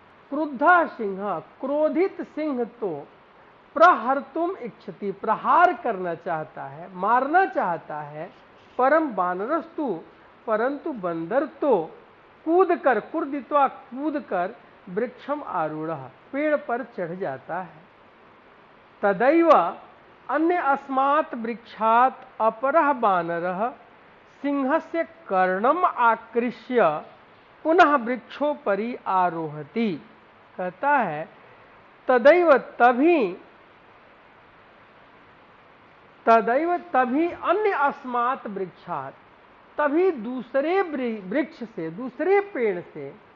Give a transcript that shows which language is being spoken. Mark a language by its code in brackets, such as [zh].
[sa] क्रुद्धा सिंह, [hi] क्रोधित सिंह तो [sa] प्रहर्तुम इच्छति, [hi] प्रहार करना चाहता है, मारना चाहता है। [sa] परम वानरस्तु, [hi] परंतु बंदर तो कूदकर, कुर्दित्वा कूदकर, [sa] वृक्षम आरूढ़ः, [hi] पेड़ पर चढ़ जाता है। [sa] तदैव अन्य अस्मात् वृक्षात् अपरः वानरः सिंहस्य कर्णम आकृष्य पुनः वृक्षोपरि आरोहति। [hi] कहता है तदैव तभी [sa] अन्य अस्मात् वृक्षात्, [hi] तभी दूसरे वृक्ष से, दूसरे पेड़ से,